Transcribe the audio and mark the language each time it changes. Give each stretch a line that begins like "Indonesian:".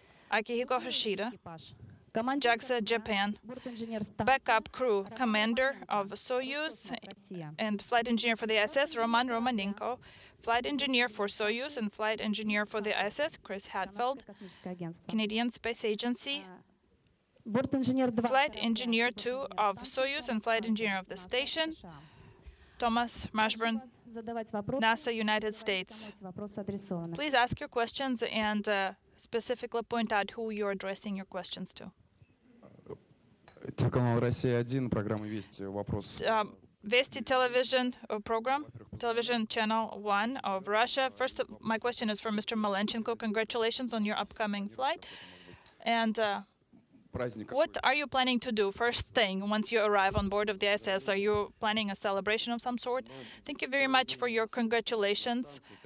English: Akihiko Hashida, JAXA, Japan, backup crew commander of Soyuz and flight engineer for the ISS, Roman Romanenko, flight engineer for Soyuz and flight engineer for the ISS, Chris Hadfield, Canadian Space Agency, flight engineer 2 of Soyuz and flight engineer of the station, Thomas Mashburn, NASA, United States. Please ask your questions and specifically point out who you're addressing your questions to.
Russian: Телеканал «Россия-1», программа «Вести». Вопрос.
English: Vesti television program, television channel 1 of Russia. First, my question is for Mr. Malenchenko. Congratulations on your upcoming flight. And what are you planning to do first thing once you arrive on board of the ISS? Are you planning a celebration of some sort? Thank you very much for your congratulations.